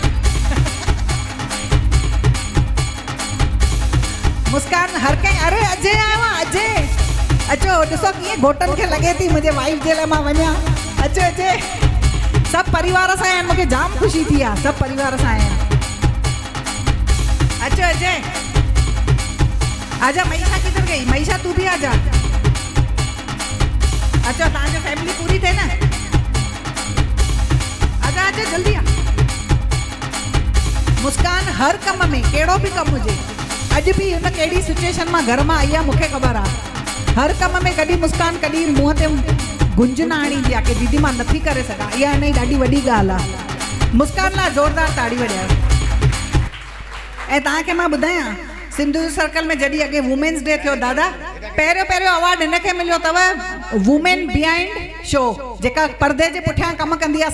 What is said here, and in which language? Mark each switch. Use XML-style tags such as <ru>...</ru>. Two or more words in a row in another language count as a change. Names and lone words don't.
<sd>मुस्कान हर कंहिं। अरे अजय आयो आहे, अजय अचो, ॾिसो कीअं घोटनि खे लॻे थी मुंहिंजे वाइफ जे लाइ मां वञा। अचो अजय, सभु परिवार सां आहिनि, मूंखे जाम ख़ुशी थी आहे, सभु परिवार सां आहिनि।</sd> <hi>अचो अजय, आजा। मईशा किधर गई? मईशा तू भी आजा।</hi> <sd>अच्छा, तव्हांजो फैमिली पूरी थे ना?</sd> <hi>आजा आजा जल्दी आ।</hi> <sd>मुस्कान हर कम में, कहिड़ो बि कमु हुजे, अॼु बि हुन कहिड़ी सिचुएशन मां घर मां आई आहे मूंखे ख़बर आहे। हर कम में कॾहिं मुस्कान कॾहिं मुंहं ते गुंज न आणींदी आहे की दीदी मां नथी करे सघां। इहा हिन जी ॾाढी वॾी ॻाल्हि आहे। मुस्कान लाइ ज़ोरदार ताड़ी वॼायो। ऐं तव्हांखे मां ॿुधायां, सिंधु सर्कल में जॾहिं अॻे</sd> <en>women's day</en> <sd>थियो दादा, पहिरियों अवार्ड हिनखे मिलियो अथव</sd> <en>women behind show,</en> <sd>जेका पर्दे जे पुठियां कमु कंदी आहे।</sd>